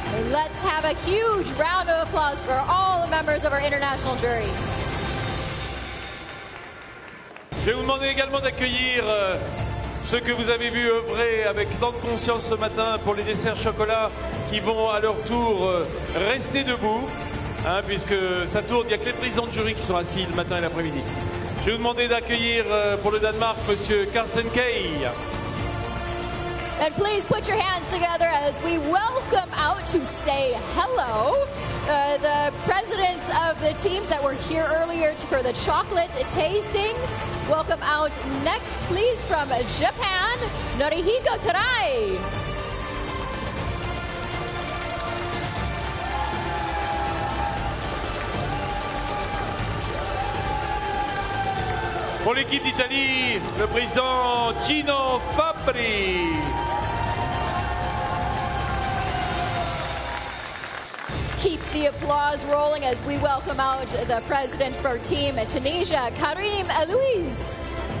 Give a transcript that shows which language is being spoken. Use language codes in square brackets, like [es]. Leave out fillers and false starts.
[en] Let's have a huge round of applause for all the members of our international jury. [fr] Je vais vous demander également d'accueillir ceux que vous avez vus œuvrer avec tant de conscience ce matin pour les desserts chocolat qui vont à leur tour rester debout. hein, puisque ça tourne, il n'y a que les présidents de jury qui sont assis le matin et l'après-midi. Je vais vous demander d'accueillir pour le Danemark Monsieur Carsten Kay. [en] And please put your hands together as we welcome out to say hello the presidents of the teams that were here earlier for the chocolate tasting. Welcome out next, please, from Japan, Norihiko Tarai. [fr] Pour l'équipe d'Italie, le président Gino Fabbri. [en] Keep the applause rolling as we welcome out the president for Team Tunisia, Karim Elouise.